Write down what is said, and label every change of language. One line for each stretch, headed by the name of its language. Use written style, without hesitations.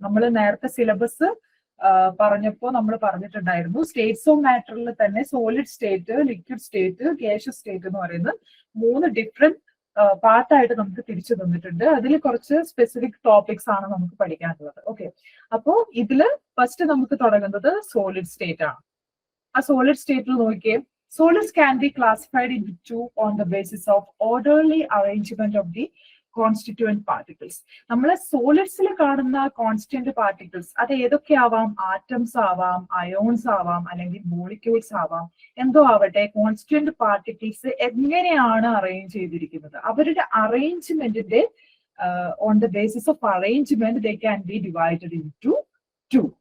Malayalam: നമ്മൾ നേരത്തെ സിലബസ് പറഞ്ഞപ്പോ നമ്മൾ പറഞ്ഞിട്ടുണ്ടായിരുന്നു, സ്റ്റേറ്റ്സ് ഓഫ് മാറ്ററിൽ തന്നെ solid state, liquid state, gaseous state എന്ന് പറയുന്നത് 3 ഡിഫറെന്റ് പാർട്ടായിട്ട് നമുക്ക് തിരിച്ചു തന്നിട്ടുണ്ട്. അതിൽ കുറച്ച് സ്പെസിഫിക് ടോപ്പിക്സ് ആണ് നമുക്ക് പഠിക്കാനുള്ളത്. ഓക്കെ, അപ്പോ ഇതില് ഫസ്റ്റ് നമുക്ക് തുടങ്ങുന്നത് സോളിഡ് സ്റ്റേറ്റ് ആണ്. ആ സോളിഡ് സ്റ്റേറ്റിൽ നോക്കിയേ,
English: solids can be classified into two on the basis of orderly arrangement of the constituent particles.
Malayalam: നമ്മൾ സോളിഡ്സിൽ കാണുന്ന കോൺസ്റ്റന്റ് പാർട്ടിക്കിൾസ് അത് ഏതൊക്കെ ആവാം? ആറ്റംസ് ആവാം, അയോൺസ് ആവാം, അല്ലെങ്കിൽ മോളിക്യൂൾസ് ആവാം, എന്തോ ആവട്ടെ. കോൺസ്റ്റിറ്റ്യൂവന്റ് പാർട്ടിക്കിൾസ് എങ്ങനെയാണ് അറേഞ്ച് ചെയ്തിരിക്കുന്നത്? അവരുടെ അറേഞ്ച്മെന്റിന്റെ
English: On the basis of arrangement they can be divided into two.